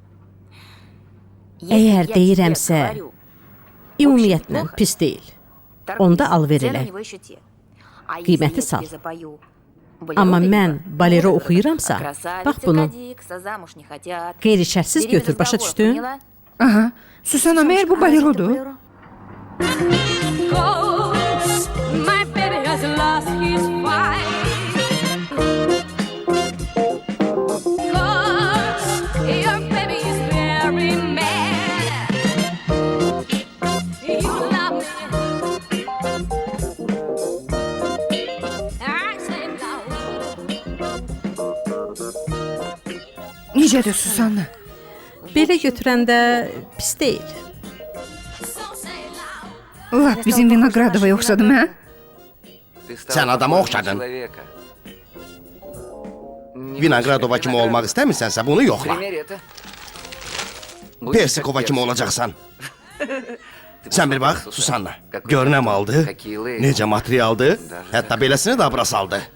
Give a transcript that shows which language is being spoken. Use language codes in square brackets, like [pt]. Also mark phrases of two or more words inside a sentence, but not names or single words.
[az] Əgər deyirəmsə, ümumiyyətlə pis deyil. Onda alver elə. Qiyməti sal. Amma mən balero oxuyuramsa, bax bunu qeyri-şərtsiz götür, başa düşdün? Aha, Susanna, məyər bu balerodur? [en] My baby has lost his fight. 'Cause your baby is very mad. You love me. I say no. [az] Necədir Susanna? Belə götürəndə pis deyil. [en] So say loud. [az] Lap bizim Vinogradova oxşadım, hə? Sən adama oxşadın. Vinogradova kimi olmaq istəmirsənsə bunu yoxla. Persikova kimi olacaqsan. Sən bir bax, Susanna. Gör nə maldı, necə materialdı, hətta beləsini də abra saldı.